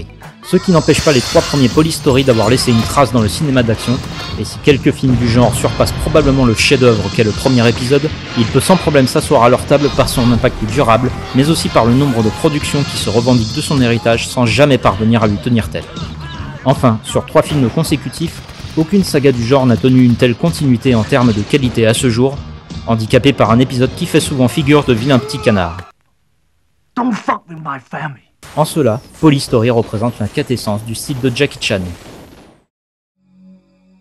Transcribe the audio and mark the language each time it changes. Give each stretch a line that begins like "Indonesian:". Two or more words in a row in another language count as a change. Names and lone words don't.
French: Ce qui n'empêche pas les 3 premiers Police Story d'avoir laissé une trace dans le cinéma d'action, et si quelques films du genre surpassent probablement le chef-d'œuvre qu'est le premier épisode, il peut sans problème s'asseoir à leur table par son impact durable, mais aussi par le nombre de productions qui se revendiquent de son héritage sans jamais parvenir à lui tenir tête. Enfin, sur 3 films consécutifs, aucune saga du genre n'a tenu une telle continuité en termes de qualité à ce jour, handicapé par un épisode qui fait souvent figure de vilain petit canard.
English: Don't fuck with my family.
French: En cela, Police Story représente la quintessence du style de Jackie Chan.